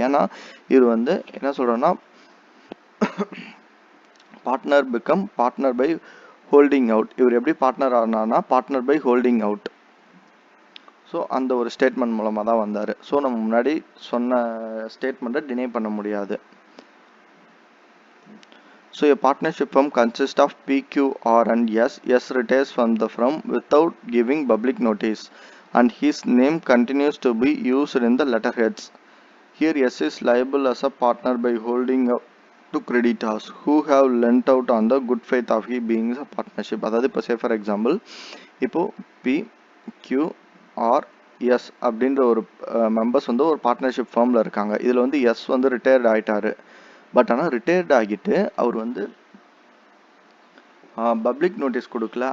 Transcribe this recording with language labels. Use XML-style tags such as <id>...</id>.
<ta>ஏன்னா இவர் வந்து என்ன சொல்கிறோன்னா</ta> <en>Partner become partner by holding out.</en> <ta>இவர் எப்படி partner ஆனார்னா</ta> <en>Partner by holding out.</en> <ta>So அந்த ஒரு ஸ்டேட்மெண்ட் மூலமாக தான் வந்தார். ஸோ நம்ம முன்னாடி சொன்ன ஸ்டேட்மெண்ட்டை டினை பண்ண முடியாது.</ta> <en>So a partnership firm consists of P, Q, R and S. S retires from the firm without giving public notice and his name continues to be used in the letterheads. Here S is liable as a partner by holding up to creditors who have lent out on the good faith of he being a partnership.</en> <ta>அதாவது இப்போ</ta> <en>say for example,</en> <ta>இப்போ P, Q, R, S அப்படின்ற ஒரு members வந்து ஒரு partnership ஃபர்மில் இருக்காங்க. இதில் வந்து எஸ் வந்து ரிட்டையர்ட் ஆகிட்டாரு. பட் ஆனால் ரிட்டையர்ட் ஆகிட்டு அவர் வந்து பப்ளிக் நோட்டீஸ் கொடுக்கல.</ta>